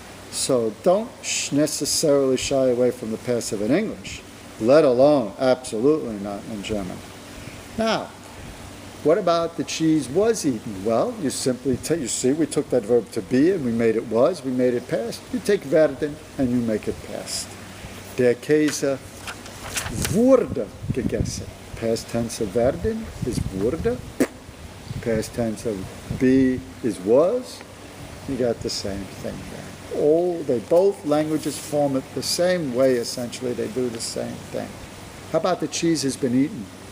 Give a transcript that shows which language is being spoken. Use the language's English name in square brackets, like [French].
[English] So don't necessarily shy away from the passive in English, let alone absolutely not in German. Now, what about the cheese was eaten? Well, you simply you see, we took that verb to be and we made it was, we made it past. You take werden and you make it past. [German] Der Käse wurde gegessen. [English] Past tense of werden is wurde. Past tense of be is was. You got the same thing there. Both languages form it the same way, essentially. They do the same thing. How about the cheese has been eaten?